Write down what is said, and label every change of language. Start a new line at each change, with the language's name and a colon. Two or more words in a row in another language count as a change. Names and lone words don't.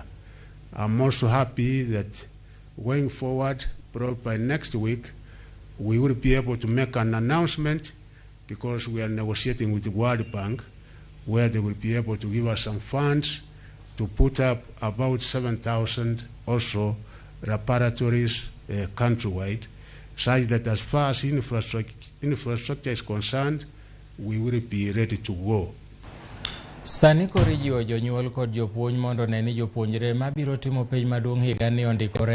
English: I'm also happy that going forward, probably by next week, we will be able to make an announcement, because we are negotiating with the World Bank, where they will be able to give us some funds to put up about 7,000 also reparatories countrywide, such that as far as infrastructure is concerned, we will be ready to go.
Luo (Kenya and Tanzania): Sani korijiwo jonyuol kod jopuonj mondo ne ni jopuonjre mabiro timo penj maduong' higa ni ondikore